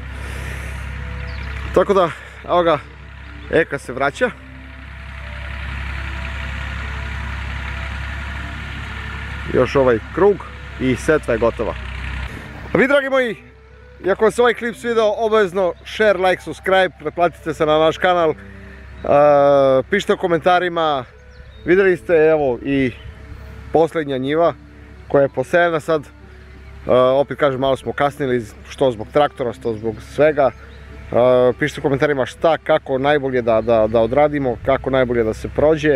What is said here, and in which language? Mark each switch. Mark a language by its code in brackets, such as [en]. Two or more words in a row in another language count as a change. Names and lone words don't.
[sr] Tako da, evo ga, Eka se vraća. Još ovaj krug i setva je gotova. A vi, dragi moji, iako vam se ovaj klip svidao, obavezno [en] share, like, subscribe, [sr] pretplatite se na naš kanal, pišite u komentarima. Vidjeli ste, evo, i posljednja njiva koja je posejana sad. Opet kažem, malo smo kasnili, što zbog traktora, što zbog svega. Pišite u komentarima šta, kako najbolje da odradimo, kako najbolje da se prođe.